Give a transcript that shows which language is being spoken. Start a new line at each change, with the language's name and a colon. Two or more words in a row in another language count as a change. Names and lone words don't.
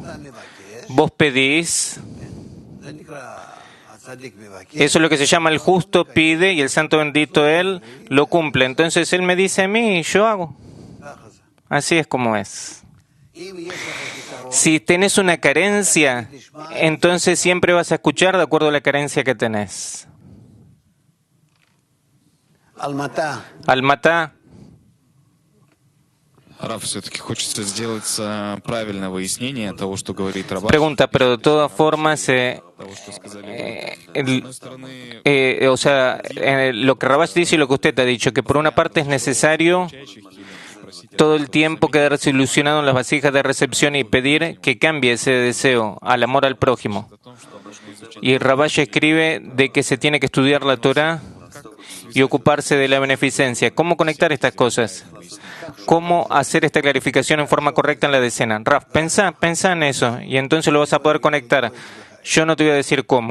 Spanish: Vos pedís, eso es lo que se llama el justo pide y el santo bendito Él lo cumple. Entonces Él me dice a mí y yo hago. Así es como es. Si tenés una carencia, entonces siempre vas a escuchar de acuerdo a la carencia que tenés. Almatá. Almatá.
Russian: Раф, все-таки хочется сделать правильное выяснение того, что говорит Рабаш.
Spanish: Pregunta, pero de todas formas,
Russian: Того, что сказали вы. С одной стороны,
Spanish: o sea, lo que Rabash dice y lo que usted ha dicho, que por una parte es necesario
Russian: чайчих или просить
Spanish: todo el tiempo quedarse ilusionado en las vasijas de recepción y pedir que cambie ese deseo al amor al prójimo.
Russian: о том, что должны изучать.
Spanish: Y Rabash escribe de que se tiene que estudiar la Torah y ocuparse de la beneficencia. ¿Cómo conectar estas cosas? ¿Cómo hacer esta clarificación en forma correcta en la decena? Raf, pensá en eso y entonces lo vas a poder conectar. Yo no te voy a decir cómo.